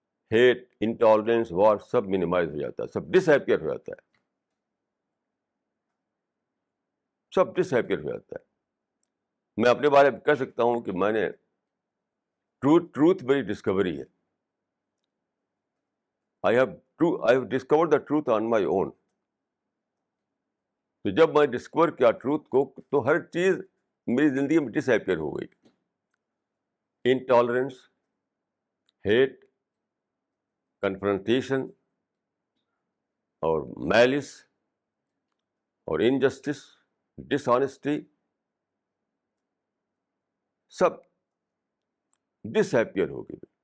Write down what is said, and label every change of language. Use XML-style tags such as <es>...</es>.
<ur>Heat, intolerance, وار سب minimize ہو جاتا ہے, سب ڈس ایپیئر ہو جاتا ہے, سب ڈس ایپیئر ہو جاتا ہے. میں اپنے بارے میں کہہ سکتا ہوں کہ میں نے ٹروتھ میری ڈسکوری ہے.</ur> <en>I have discovered the truth on my own.</en> <ur>تو جب میں ڈسکور کیا ٹروتھ کو تو ہر چیز میری زندگی میں ڈس ایپیئر ہو گئی. انٹالرنس, ہیٹ, کنفرنٹیشن اور میلس اور انجسٹس, ڈس آنیسٹی, سب ڈس ایپیئر ہو گئی.</ur>